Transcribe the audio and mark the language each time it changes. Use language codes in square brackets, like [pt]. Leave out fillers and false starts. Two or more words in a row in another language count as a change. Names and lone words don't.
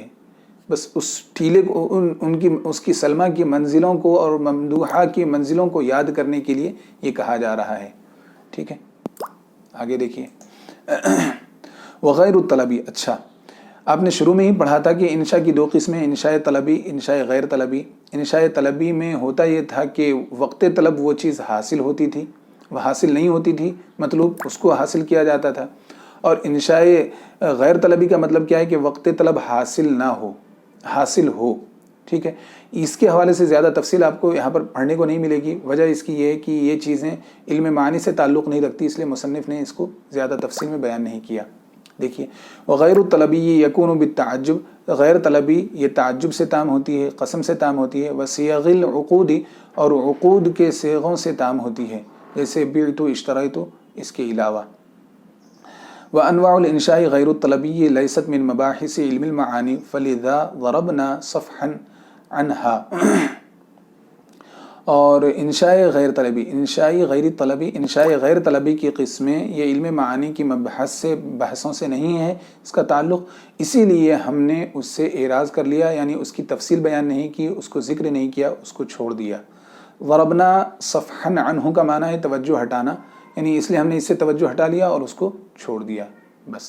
[ur] بس اس ٹیلے کو اس کی سلمہ کی منزلوں کو اور ممدوحہ کی منزلوں کو یاد کرنے کے لیے یہ کہا جا رہا ہے. ٹھیک ہے. آگے دیکھیے [ar] وغیر الطلبی. [ur] اچھا، آپ نے شروع میں ہی پڑھا تھا کہ انشاء کی دو قسمیں، انشاء طلبی، انشاء غیر طلبی. انشاء طلبی میں ہوتا یہ تھا کہ وقت طلب وہ چیز حاصل ہوتی تھی، وہ حاصل نہیں ہوتی تھی مطلوب اس کو حاصل کیا جاتا تھا. اور انشاء غیر طلبی کا مطلب کیا ہے کہ وقت طلب حاصل نہ ہو، حاصل ہو. ٹھیک ہے. اس کے حوالے سے زیادہ تفصیل آپ کو یہاں پر پڑھنے کو نہیں ملے گی. وجہ اس کی یہ ہے کہ یہ چیزیں علم معنی سے تعلق نہیں رکھتی، اس لیے مصنف نے اس کو زیادہ تفصیل میں بیان نہیں کیا. دیکھیے [ar] وغیر الطلبی یکون بالتعجب، [ur] غیر طلبی یہ تعجب سے تام ہوتی ہے، قسم سے تام ہوتی ہے. [ar] وصیغ العقود، [ur] اور عقود کے صیغوں سے تام ہوتی ہے، جیسے [ar] بعت اشتریت [ur] اس کے علاوہ. [ar] وانواع الانشاء غیر الطلبی لیست من مباحث علم المعانی فلذا ضربنا صفحا عنها. [ur] اور انشاء غیر طلبی، انشاء غیر طلبی، انشاء غیر طلبی کی قسمیں یہ علم معانی کی بحثوں سے نہیں ہے اس کا تعلق، اسی لیے ہم نے اس سے اعراض کر لیا، یعنی اس کی تفصیل بیان نہیں کی، اس کو ذکر نہیں کیا، اس کو چھوڑ دیا. [ar] ضربنا صفحا عنہ [ur] کا معنی ہے توجہ ہٹانا، یعنی اس لیے ہم نے اس سے توجہ ہٹا لیا اور اس کو چھوڑ دیا بس.